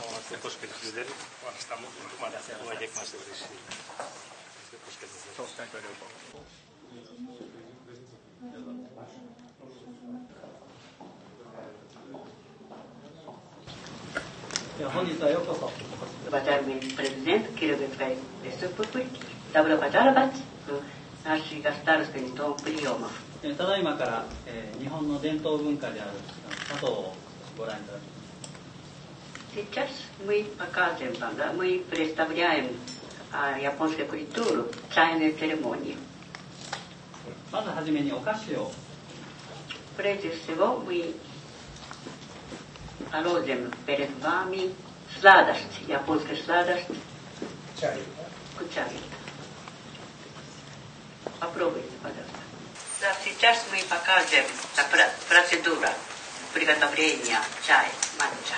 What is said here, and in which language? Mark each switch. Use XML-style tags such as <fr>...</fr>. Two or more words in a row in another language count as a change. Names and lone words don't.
<pt>Depois que eles fizerem, está muito formado essa ideia que nós temos. Depois que eles fizerem.</pt> <ja>本日はようこそ。</ja> <ru>Уважаемый президент Кировецкой республики, добро пожаловать в наши государственный дом приемов.</ru> <ja>ただいまから、日本の伝統文化である茶道をご覧いただきます。</ja> <ru>Сейчас мы покажем вам, да, мы представляем японскую культуру, чайную церемонию.</ru> <ja>まずはじめにお菓子を。</ja> <ru>Прежде всего мы положим перед вами сладость, японская сладость, чай. Попробуйте, пожалуйста. Да, сейчас мы покажем процедуру приготовления чая, матча.</ru>